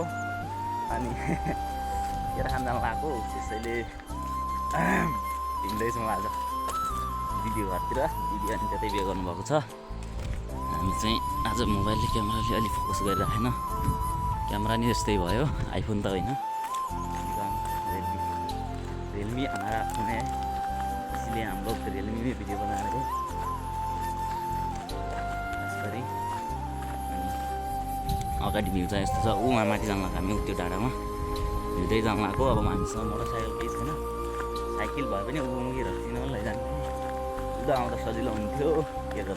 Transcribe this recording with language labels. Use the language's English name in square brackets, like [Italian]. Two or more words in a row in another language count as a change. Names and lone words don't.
[Nepali] अनि केरा खान जान लाग्यो, त्यसैले हिँड्दैछौँ आज दिदी घरतिर। दिदी अनि त्यतै बिहे गर्नुभएको छ। हामी चाहिँ आज मोबाइलले क्यामेराले अलिक फोकस गरिराखेन, क्यामेरा नि यस्तै भयो, आइफोन त होइन, [Hindi] रियलमी हमारा फोन है, इसलिए हम लोग रियलमी में वीडियो बना रहे हैं। [Nepali] अगाडि भ्यू चाहिँ यस्तो छ, उहाँ माथि जान लाग्यो हामी त्यो डाँडामा हिँड्दै जान लाग्यो। अब हामीसँग मोटरसाइकल केही छैन, साइकल भए पनि उमुकी रक्सिन पनि लैजाने, उता आउँदा सजिलो हुन्थ्यो, के गर्नु।